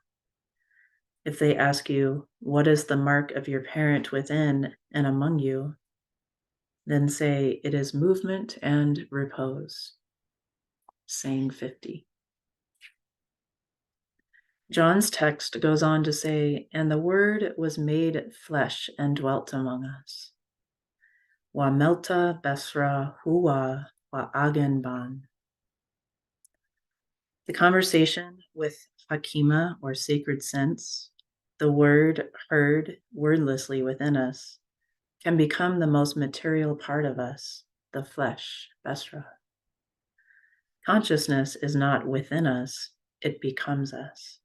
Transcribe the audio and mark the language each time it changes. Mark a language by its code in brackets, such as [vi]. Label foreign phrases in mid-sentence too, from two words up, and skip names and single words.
[en] If they ask you, what is the mark of your parent within and among you? Then say, it is movement and repose. Saying 50. John's text goes on to say, and the word was made flesh and dwelt among us. [arc] Wa melta besra huwa wa agen ban. [en] The conversation with Hakima, or sacred sense, the word heard wordlessly within us, can become the most material part of us, the flesh, besra. Consciousness is not within us, it becomes us.